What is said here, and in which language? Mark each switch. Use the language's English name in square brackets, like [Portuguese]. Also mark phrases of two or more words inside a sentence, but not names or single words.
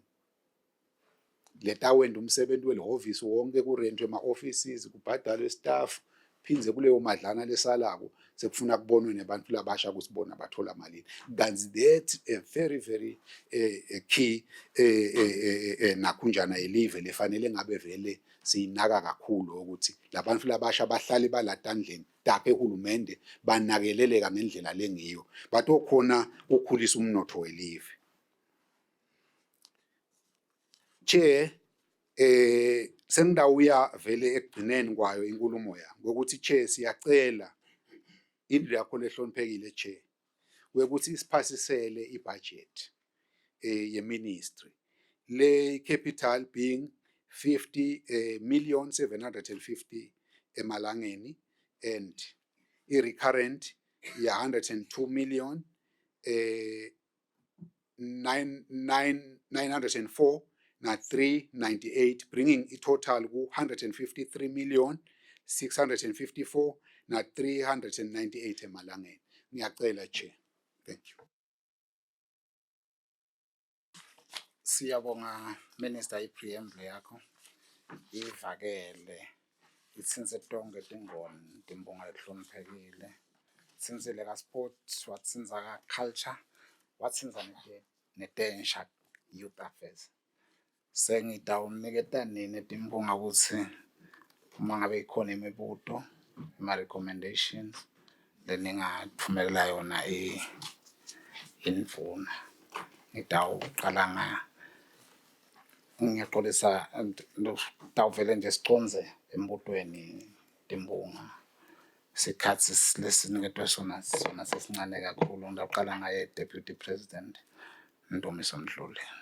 [Swati] Leta wenda umsebenzi welehhovisi wonke kurentwe ema offices kubhadalwe staff phinze kuleyo madlana lesalako sekufuna kubonwe nebantu labasha ukuthi bona bathola malini. [English] That's a very key [Swati] nakunjana elive lefanele ngabe vele siyinaka kakhulu ukuthi labantu labasha bahlali balatandleni take uhulumende banakeleleka ngendlela lengiyo batokhona ukukhulisa umnotho welive. Chair sengidawuya vele ekugcineni kwayo inkulumo yami ngokuthi chair siyacela indlu yakho lehloniphekile chair ukuthi isiphasisele ibudget ye-ministry le [English] capital being [Swati] 50,750 emalangeni and i-recurrent ya 102,904 na 398 bringing i total ku 153,654,999 na-398 emalangeni. Ngiyacela Chair. [English] Thank you. [Swati] Siyabonga Minister ipreamble yakho ivakele itsinze tonke tingoni timbonga letihloniphekile tsinzile ka sport watsinza ka culture watsinza netensha [English] youth affairs [Swati] sengitawuniketa nini timbonga kutsi uma ngabe ikhona imibuto ima recommendations leningatfumela yona indvuna ngitawuqala ngiyaqolisa tawuvele nje siconze embutweni timbonga sikhatsi lesiniketwe sona sesincane kakhulu ngiyaqala ngaye [English] Deputy President [Swati] Ntomiso Mdluli.